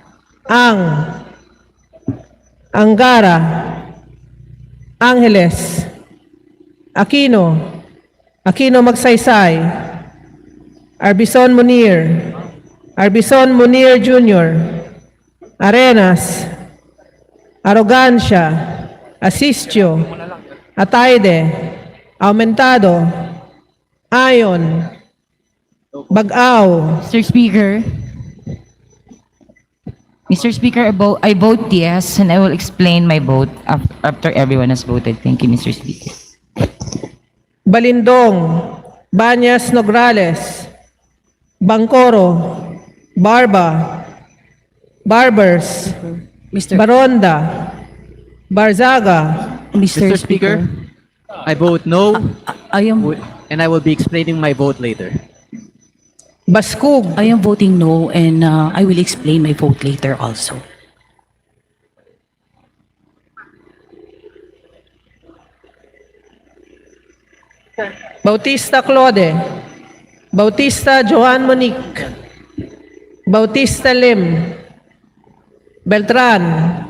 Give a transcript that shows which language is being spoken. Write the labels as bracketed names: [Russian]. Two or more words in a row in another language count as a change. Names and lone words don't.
[English] Angara, Angeles, Aquino, Aquino Magsaysay, Arbison Munir, Arbison Munir Jr., Arenas, Arrogancia, Asistio, Ataide, Aumentado, Ayon, Bagao. Mr. Speaker, I vote yes, and I will explain my vote after everyone has voted. Thank you, Mr. Speaker. Balindong, Banyas Nograles, Bangkoro, Barba, Barbers, Baronda, Barzaga, Mr. Speaker, I vote no, and I will be explaining my vote later. Baskug, I am voting no, and I will explain my vote later also. Bautista Claude, Bautista Joan Monique, Bautista Lim, Beltran,